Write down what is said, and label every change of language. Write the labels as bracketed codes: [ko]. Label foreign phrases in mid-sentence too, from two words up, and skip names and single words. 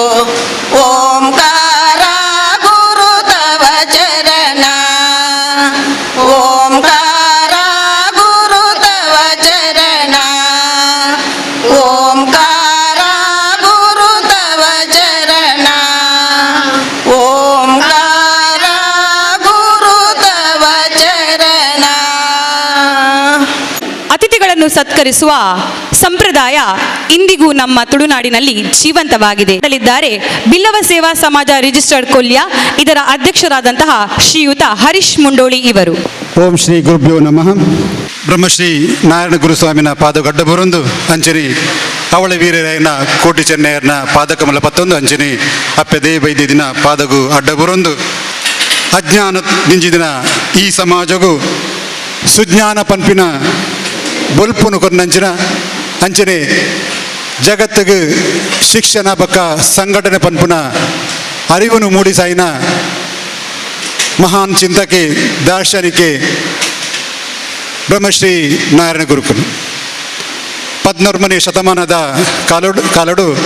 [sa] ಓಂಕಾರ ಗುರು ತವ ಚರಣ ಓಂಕಾರ ಗುರು ತವ ಚರಣ ಓಂಕಾರ ಗುರು ತವ ಚರಣ ಓಂಕಾರ ಗುರು ತವ ಚರಣ. [kn] ಅತಿಥಿಗಳನ್ನು ಸತ್ಕರಿಸುವ ಸಂಪ್ರದಾಯ ಇಂದಿಗೂ ನಮ್ಮ ತುಳುನಾಡಿನಲ್ಲಿ ಜೀವಂತವಾಗಿದೆ. ಬಿಲ್ಲವ ಸೇವಾ ಸಮಾಜ ರಿಜಿಸ್ಟರ್ಡ್ ಕೊಲ್ಯ ಇದರ ಅಧ್ಯಕ್ಷರಾದಂತಹ ಶ್ರೀಯುತ ಹರೀಶ್ ಮುಂಡೋಳಿ ಇವರು. [sa] ಓಂ ಶ್ರೀ ಗುರುಭ್ಯೋ ನಮಃ. [tcy] ಬ್ರಹ್ಮಶ್ರೀ ನಾರಾಯಣ ಗುರುಸ್ವಾಮಿನ ಪಾದಗಡ್ಡ ಬರೊಂದು ಅಂಚನಿ ಅವಳ ವೀರರಾಯನ ಕೋಟಿ ಚೆನ್ನಯ್ಯನ ಪಾದಕಮಲ ಪತ್ತೊಂದು ಅಂಚನಿ ಅಪ್ಪೆದೇ ಬೈದಿನ ಪಾದಗು ಅಡ್ಡ ಬರೊಂದು ಅಜ್ಞಾನ ನಿಂಜಿದಿನ ಈ ಸಮಾಜಗೂ ಸುಜ್ಞಾನ ಪಂಪಿನ ಬೊಲ್ಪುನು ಕೊನ್ನಂಚಿನ ಅಂಚನೆ ಜಗತ್ತಿಗೆ ಶಿಕ್ಷಣ ಬಕ್ಕ ಸಂಘಟನೆ ಪಂಪುನ ಅರಿವನ್ನು ಮೂಡಿಸಾಯಿನ ಮಹಾನ್ ಚಿಂತಕೆ ದಾರ್ಶನಿಕೆ ಬ್ರಹ್ಮಶ್ರೀ ನಾರಾಯಣ ಗುರುಕುಲು 14ನೇ ಶತಮಾನದ ಕಾಲಡು